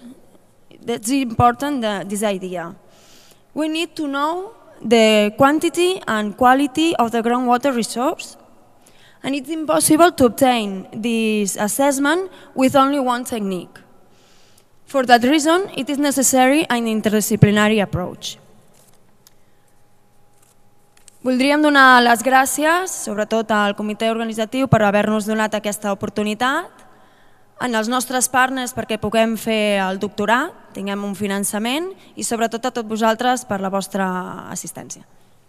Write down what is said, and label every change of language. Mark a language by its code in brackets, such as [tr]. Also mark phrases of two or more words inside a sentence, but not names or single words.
[en] That's important, this idea. We need to know the quantity and quality of the groundwater resource, and it's impossible to obtain this assessment with only one technique. For that reason, it is necessary an interdisciplinary approach. [ca] Voldríem donar les gràcies, sobretot al comitè organitzatiu, per haver-nos donat aquesta oportunitat, als nostres partners perquè puguem fer el doctorat, tinguem un finançament i sobretot a tots vosaltres per la vostra assistència.